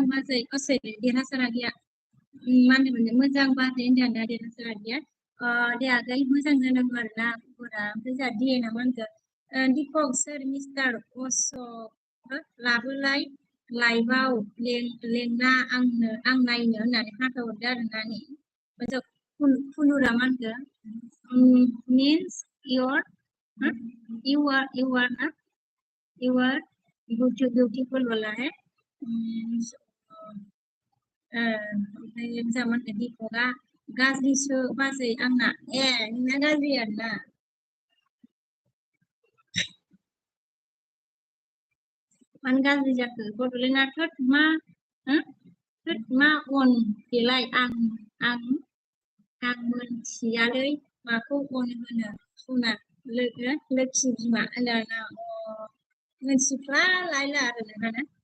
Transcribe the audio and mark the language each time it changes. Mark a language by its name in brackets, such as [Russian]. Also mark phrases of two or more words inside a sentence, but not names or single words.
[Bodo] बाजै देरहासार आगैया मा होनदोंमोन मोजां बाजै होनदों आरोना देरहासार आगैया दे आगै मोजां जानांगौ आरोना खबरा ओमफ्राय जोंहा डिएनआ मा होनखो दिपक सोर मिस्टार अशोक लाबोलाय लाइभआव लेंना आं नायनो होननानै हाथाहरदो आरोना नै फुलुरा मा होनखो मीन्स [English] you are [Bodo] ना [English] you are beautiful [Hindi] वाला है [Bodo] ओमफ्राय जोंहा मा होनखो दिपकआ गाज्रिसो बाजै आंना नोंना गाज्रि आरोना मानो गाज्रि जाखो बड'लेण्डआ थोद मा अन बेलाय आं मोनथियालै माखौ अन होनो सना लोखि बिमा होनदों मोनथिफ्ला लायला आरो नोंहा